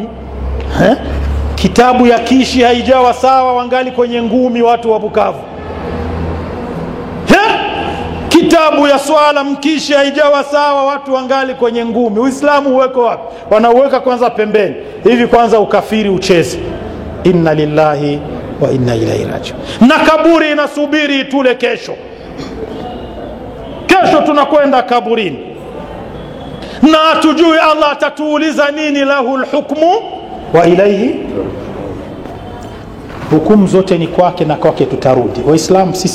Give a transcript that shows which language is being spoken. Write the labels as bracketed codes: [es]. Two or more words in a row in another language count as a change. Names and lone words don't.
[sw] Kitabu ya Kishi haijawa sawa, wangali kwenye ngumi watu wa Bukavu. Kitabu ya swala Mkishi haijawa sawa, watu wangali kwenye ngumi. Uislamu uweko wapi? Wanauweka kwanza pembeni hivi, kwanza ukafiri ucheze. [ar] إنا لله وإنا إليه راجعون. [sw] Na kaburi inasubiri tule kesho. Kesho tunakwenda kaburini, na tujue Allah atatuuliza nini. [ar] له الحكم وإليه, [sw] hukumu zote ni kwake na kwake tutarudi.